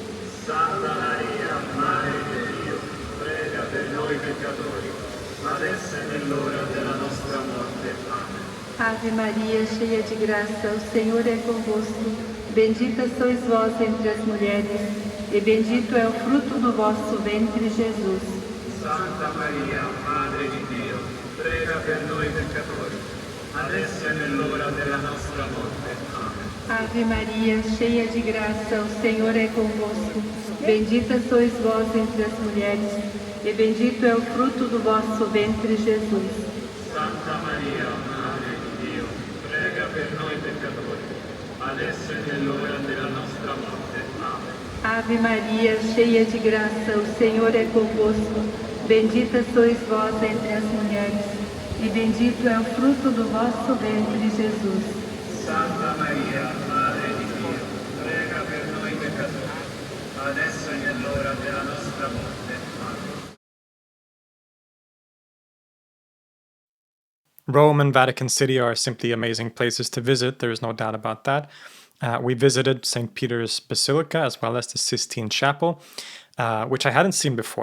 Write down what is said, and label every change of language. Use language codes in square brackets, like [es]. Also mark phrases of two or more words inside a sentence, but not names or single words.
[it] Santa Maria, [pt] Mãe de [it] Dio, prega per noi peccatori, adesso è nell'ora della nostra morte. Amen. [pt] Ave Maria, cheia de graça, o Senhor é convosco. Bendita sois vós entre as mulheres, e bendito é o fruto do vosso ventre, Jesus. [it] Santa Maria, Madre di Dio, prega per noi peccatori, adesso è nell'ora della nostra morte. Amen. [pt] Ave Maria, cheia de graça, o Senhor é convosco. Bendita sois vós entre as mulheres, e bendito é o fruto do vosso ventre, Jesus. [it] Santa Maria, Madre di Dio, prega per noi peccatori, adesso è nell'ora della nostra morte. Amen. [pt] Ave Maria, cheia de graça, o Senhor é convosco. Bendita sois vós entre as mulheres, e bendito é o fruto do vosso ventre, Jesus. [it] Santa Maria, Madre di Dio, prega per noi peccatori, adesso è nell'ora della nostra morte. Amen. [en] Rome and Vatican City are simply amazing places to visit, there is no doubt about that. We visited St. Peter's Basilica as well as the Sistine Chapel, which I hadn't seen before.